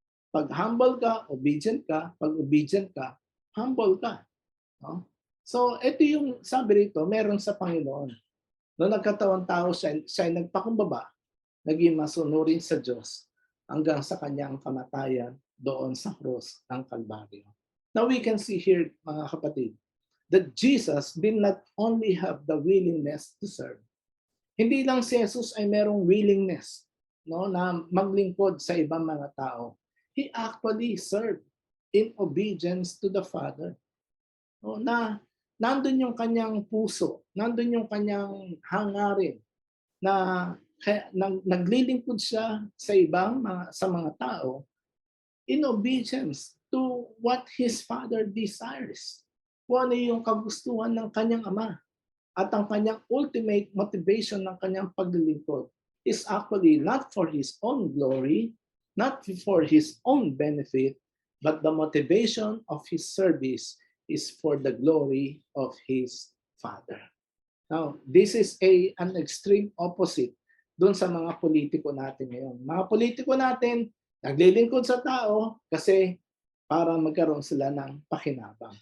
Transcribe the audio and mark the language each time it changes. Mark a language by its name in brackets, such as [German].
[Filipino] Pag humble ka, obedient ka. Pag obedient ka, humble ka. No? So, ito yung sabi rito, meron sa Panginoon. Noong nagkatawang tao siya ay nagpakumbaba, naging masunurin sa Diyos hanggang sa kanyang kamatayan doon sa krus ng Kalbaryo. [English] Now we can see here, [Filipino] mga kapatid, [English] that Jesus did not only have the willingness to serve. [Filipino] Hindi lang si Jesus ay merong willingness, no, na maglingkod sa ibang mga tao. [English] He actually served in obedience to the Father. [Filipino] No, na nandun yung kanyang puso, nandun yung kanyang hangarin na naglilingkod siya sa sa mga tao [English] in obedience to what his Father desires. [Filipino] Kung ano yung kagustuhan ng kanyang Ama. At ang kanyang ultimate motivation ng kanyang paglilingkod [English] is actually not for his own glory, not for his own benefit, but the motivation of his service is for the glory of his Father. Now, this is an extreme opposite [Filipino] doon sa mga politiko natin ngayon. Mga politiko natin, naglilingkod sa tao kasi para magkaroon sila ng pakinabang.